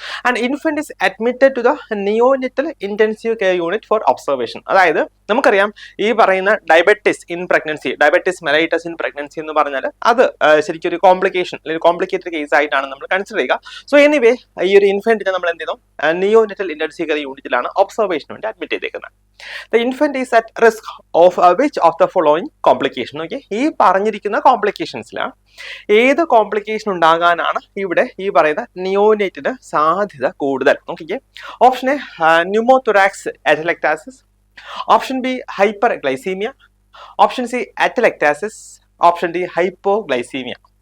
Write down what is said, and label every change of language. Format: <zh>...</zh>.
<en>And infant is admitted to the neonatal intensive care unit for observation.</en> <ml>അതായത് നമുക്കറിയാം ഈ പറയുന്ന diabetes in pregnancy, diabetes mellitus in pregnancy എന്ന് പറഞ്ഞാൽ അത് ശരിക്കും ഒരു കോംപ്ലിക്കേഷൻ അല്ലെങ്കിൽ കോംപ്ലിക്കേറ്റഡ് കേസ് ആയിട്ടാണ് നമ്മൾ കൺസിഡർ ചെയ്യുക. സോ എനിവേ ഈ ഒരു ഇൻഫന്റിനെ നമ്മൾ എന്ത് ചെയ്തു, നിയോനെറ്റൽ ഇന്റൻസീവ് കെയർ യൂണിറ്റിലാണ് ഒബ്സർവേഷന് വേണ്ടി അഡ്മിറ്റ് ചെയ്തേക്കുന്നത്.</ml> <en>The infant is at risk of which of the following complication?</en> <ml>Okay, ഈ പറഞ്ഞിരിക്കുന്ന കോംപ്ലിക്കേഷൻസിലാണ് ഏത് കോംപ്ലിക്കേഷൻ ഉണ്ടാകാനാണ് ഇവിടെ ഈ പറയുന്ന നിയോനേറ്റിന് സാധ്യത കൂടുതൽ? നോക്കിക്കേ, option A pneumothorax അറ്റലക്ടാസിസ്, option B hyper glycaemia, option C അറ്റലക്ടാസിസ്, option D hypoglycaemia.</ml>